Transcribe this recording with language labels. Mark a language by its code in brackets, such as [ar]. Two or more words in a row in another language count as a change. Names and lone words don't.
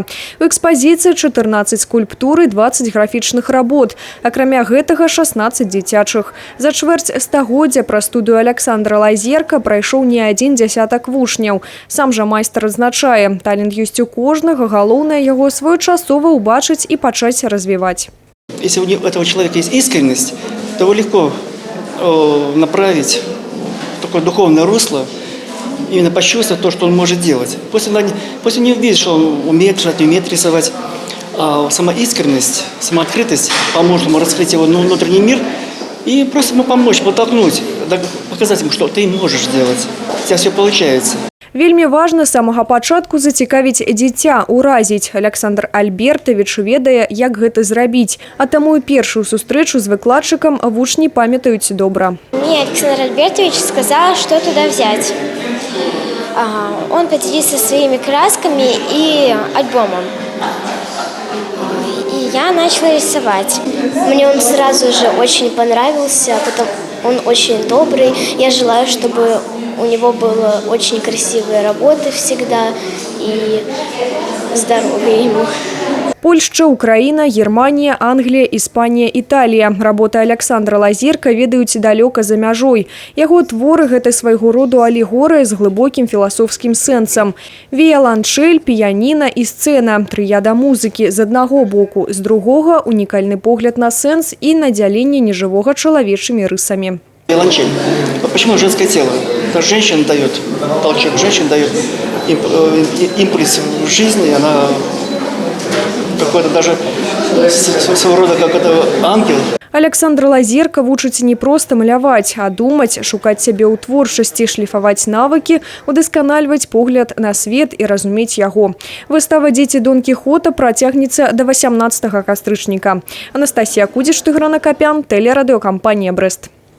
[be] У экспазіцыі 14 скульптур і 20 графічных работ. Акрамя гэтага 16 дзіцячых. За чвэрць стагоддзя пра студыю Александра Лазерка прайшоў не адзін дзясятак вучняў. Сам жа майстар адзначае, талент ёсць у кожнага, галоўнае яго своечасова убачыць і пачаць развіваць. [ru] Если у этого человека есть искренность, то его легко направить в такое духовное русло, именно почувствовать то, что он может делать. Пусть он не увидит, что он умеет писать, не умеет рисовать, а сама искренность, сама открытость поможет ему раскрыть его внутренний мир и просто ему помочь, подтолкнуть, показать ему, что ты можешь делать. У тебя все получается. [be] Вельмі важна з самага пачатку зацікавіць дзіця, уразіць. Александр Альбертович ведае, як гэта зрабіць. А таму і першую сустрэчу з выкладчыкам вучні памятаюць добра. [ru] Мне Александр Альбертович сказал, что туда взять. Он поделился своими красками и альбомом. И я начала рисовать. Мне он сразу же очень понравился, потом он очень добрый. Я желаю, чтобы у него было очень красивые работы всегда и здоровья ему. [be] Польшча, Украіна, Германія, Англія, Іспанія, Італія. Работы Александра Лазерка ведаюць далёка за мяжой. Яго творы – гэта свайго роду алегорыя з глыбокім філасофскім сэнсам. Віяланчэль, піяніна і сцэна. Трыяда музыкі з аднаго боку, з другога – унікальны погляд на сэнс і надзяленне нежывога чалавечымі рысамі. [ru] Виолончель. Почему женское тело? Потому что женщина дает толчок, женщина дает импульс в жизни, она какой-то даже своего рода как это ангел. [be] Александр Лазерка вучыць не проста маляваць, а думаць, шукаць сябе ў творчасці, шліфаваць навыкі, удасканальваць погляд на свет і разумець яго. Выстава «Дзеці Дон Кіхота» працягнецца да 18 кастрычніка. Анастасія Кудзіш, Тыгран Акапян, тэлерадыёкампанія «Брэст».